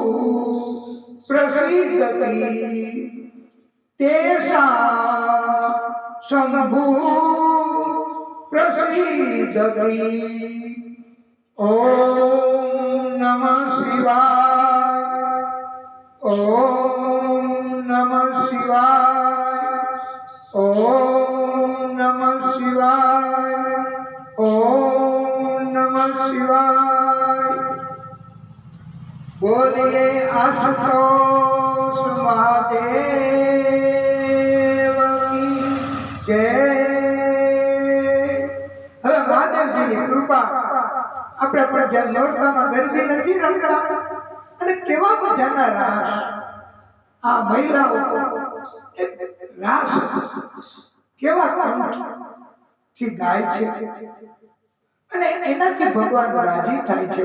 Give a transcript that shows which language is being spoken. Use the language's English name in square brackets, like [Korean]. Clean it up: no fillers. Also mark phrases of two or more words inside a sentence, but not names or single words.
[Sanskrit] प्रसीदति तेषां शम्भुः प्रसीदति ओम नमः शिवाय ओम नमः शिवाय ओम नमः शिवाय ओम नमः शिवाय [Hindi] बोलिए आशुतोष महादेव की जय। [Gujarati] હવે મહાદેવજીની કૃપા આપણે પણ જ્યાં નોરતામાં ગરબી નથી રમતા અને કેવા મજાના રાસ આ મહિલાઓ એક રાસ કેવા કંઠથી ગાય છે અને એનાથી ભગવાન રાજી થાય છે।